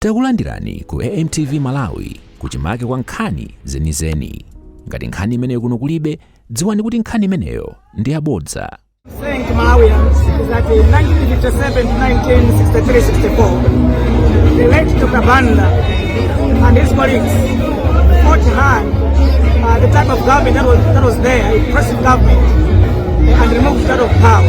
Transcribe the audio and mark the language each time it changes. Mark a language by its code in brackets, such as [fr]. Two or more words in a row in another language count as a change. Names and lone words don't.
[ny] Takulandirani ku AMTV Malawi kuchimake kwa nkhani zenizeni. Ngati nkhani imeneyo kuno kulibe, dziwani kuti nkhani imeneyo ndi yabodza. [en] Saying to Malawians is that in 1957 to 1963-64, the late Dr. Banda and his colleagues fought hard the type of government that was there, a oppressive government, and removed that of power.